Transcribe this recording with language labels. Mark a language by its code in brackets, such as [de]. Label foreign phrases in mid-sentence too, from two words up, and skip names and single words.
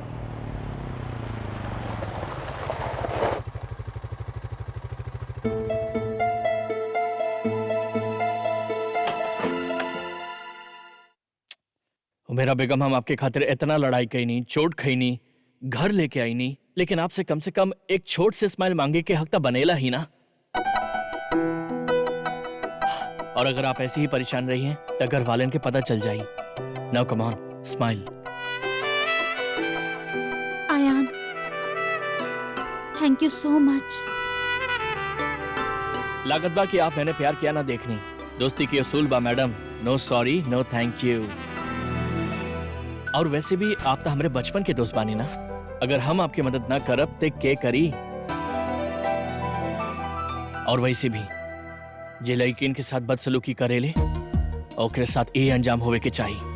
[bho] मेरा बेगम, हम आपके खातिर इतना लड़ाई कई नहीं, चोट खई नहीं, घर लेके आई नहीं, लेकिन आपसे कम एक छोट से स्माइल मांगे के हक तो बनेला ही ना। और अगर आप ऐसे ही परेशान रही हैं तो घर वाले के पता चल जाई। [en] now come on, smile. Aayan, thank you so much. [bho] लागत बा कि आप मैंने प्यार किया ना देखनी। दोस्ती की असूल बा मैडम, [en] no sorry no thank you. [bho] और वैसे भी आप तो हमारे बचपन के दोस्त बानी ना। अगर हम आपकी मदद ना करब ते के करी? और वैसे भी जे लड़किन के साथ बदसलूकी करेले ओकरे साथ ये अंजाम होवे के चाहिए।